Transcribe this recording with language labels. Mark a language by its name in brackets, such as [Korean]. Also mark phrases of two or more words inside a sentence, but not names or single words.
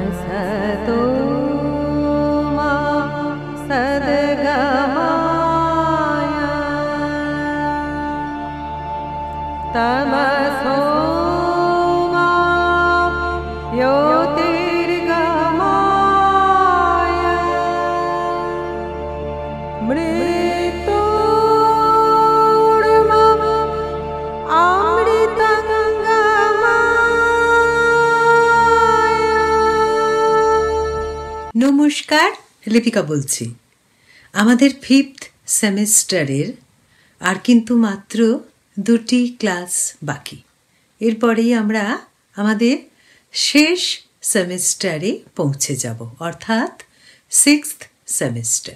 [Sanskrit] सतो मा सद्गमय तमसो मा ज्योतिर्गमय मृत्योर्मम अमृतंगमय। [Bangla] নমস্কার, লিপিকা বলছি। আমাদের 5th সেমিস্টারের আর কিন্তু মাত্র 2টি ক্লাস বাকি। এরপরেই আমরা আমাদের শেষ সেমিস্টারে পৌঁছে যাব, অর্থাৎ 6th সেমিস্টার।